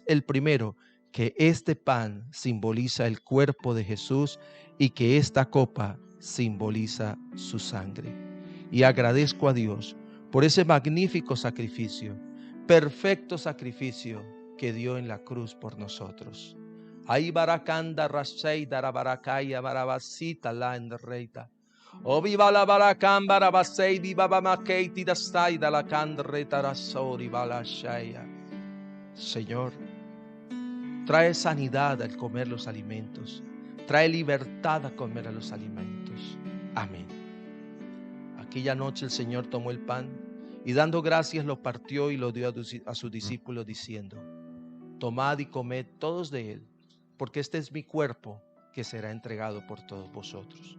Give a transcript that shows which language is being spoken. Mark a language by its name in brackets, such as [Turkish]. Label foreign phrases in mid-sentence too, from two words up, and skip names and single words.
[Spanish] El primero, que este pan simboliza el cuerpo de Jesús y que esta copa simboliza su sangre. Y agradezco a Dios por ese magnífico sacrificio, perfecto sacrificio que dio en la cruz por nosotros. Ahí barakanda rasei darabarakaya barabasita la enreita. O viva la barakam barabasei di babamakeiti da stai da la candreta rasori balashaya. Señor, trae sanidad al comer los alimentos. Trae libertad a comer a los alimentos. Amén. Aquella noche el Señor tomó el pan y dando gracias lo partió y lo dio a sus discípulos diciendo: tomad y comed todos de él, porque este es mi cuerpo que será entregado por todos vosotros.